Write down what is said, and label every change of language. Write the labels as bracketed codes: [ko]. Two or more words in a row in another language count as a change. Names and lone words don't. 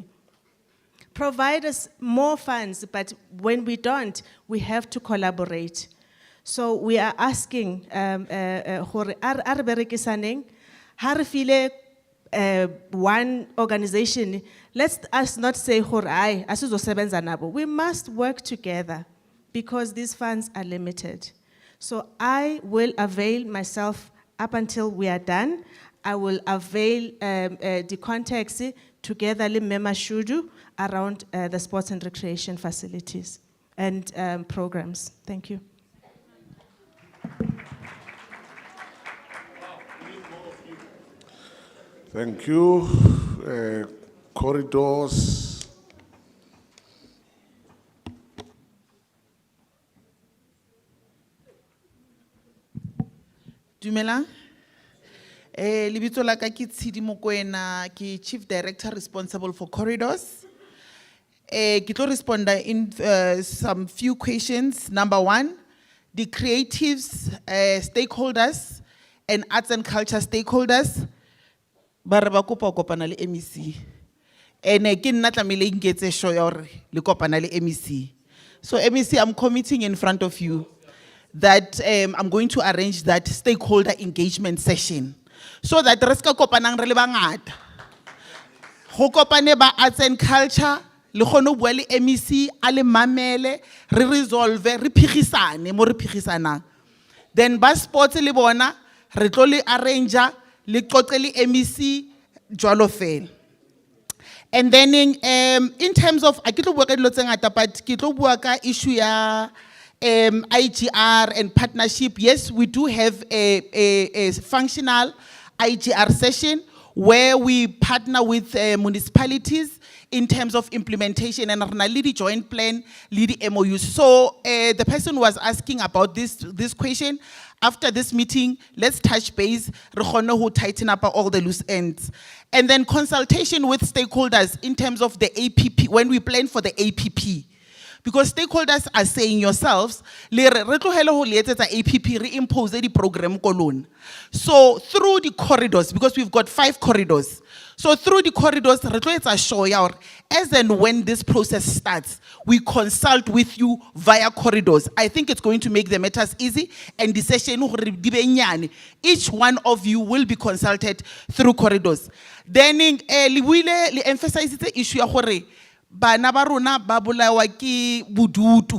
[en] Provide us more funds, but when we don't, we have to collaborate. So we are asking, one organization, let us not say, [zu] "Horai, asizosebenza nabo." [en] We must work together because these funds are limited. So I will avail myself up until we are done. I will avail the contacts together with Mema Shudu around the sports and recreation facilities and programs. Thank you. Thank you. Corridors. [st] Dumelang. Lebitso la ka ke Tshidi Mokoena, ke [en] Chief Director responsible for corridors. [st] Ke tlo [en] respond in some few questions. Number one, the creatives, stakeholders, and arts and culture stakeholders, [st] ba re ba kopa ho kopana le MEC. Ke nna tlamehile ke etse sure ya hore le kopana le MEC. [en] So MEC, I'm committing in front of you that I'm going to arrange that stakeholder engagement session so that [st] re ska kopanang re le bangata. Ho kopane ba [en] arts and culture, [st] le kgone ho bua le MEC, a le mamele, re resolve, re phigisane mo re phigisanang. Then ba sports le bona, re tlo le arranger, le qoqe le MEC, jwalo fela. [en] And then in terms of, I [st] kitlo bua ka dilo tse ngata, but kitlo bua ka issue ya [en] IGR and partnership. Yes, we do have a functional IGR session where we partner with municipalities in terms of implementation and lead joint plan, lead MOU. So the person was asking about this question. After this meeting, let's touch base, [st] re kgone ho [en] tighten up all the loose ends. And then consultation with stakeholders in terms of the APP, when we plan for the APP. Because stakeholders are saying yourselves, [st] re tlohele ho le etsetsa APP, [en] re-impose the program kolon. So through the corridors, because we've got 5 corridors, so through the corridors, [st] re tlo etsa sure ya hore [en] as and when this process starts, we consult with you via corridors. I think it's going to make the matters easy, and the session [st] hore di be nyane. [en] Each one of you will be consulted through corridors. [st] Then le [en] emphasize the issue [st] ya hore bana ba rona ba bolawa ke bodutu.